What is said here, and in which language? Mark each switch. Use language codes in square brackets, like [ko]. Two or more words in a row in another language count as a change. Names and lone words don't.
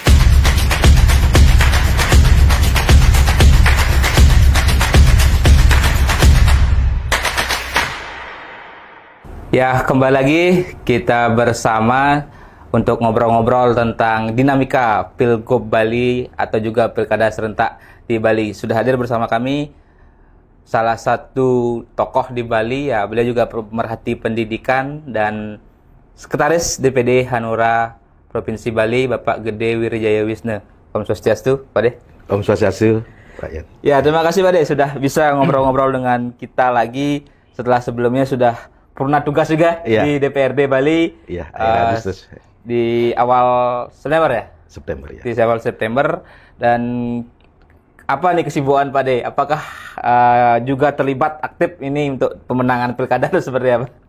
[id] Ya, kembali lagi kita bersama untuk ngobrol-ngobrol tentang dinamika Pilgub Bali atau juga Pilkada Serentak di Bali. Sudah hadir bersama kami salah satu tokoh di Bali, ya, beliau juga pemerhati pendidikan dan Sekretaris DPD Hanura Provinsi Bali, Bapak Gede Wirijaya Wisnu. [ban] Om Swastiastu, Pak De. Om Swastiastu, Pak Yan. [id] Ya, terima kasih Pak De sudah bisa ngobrol-ngobrol dengan kita lagi setelah sebelumnya sudah purna tugas juga di DPRD Bali. Iya, Agustus. Di awal September ya? September ya. Di awal September. Dan apa nih kesibukan Pak De? Apakah juga terlibat aktif ini untuk pemenangan pilkada atau seperti apa?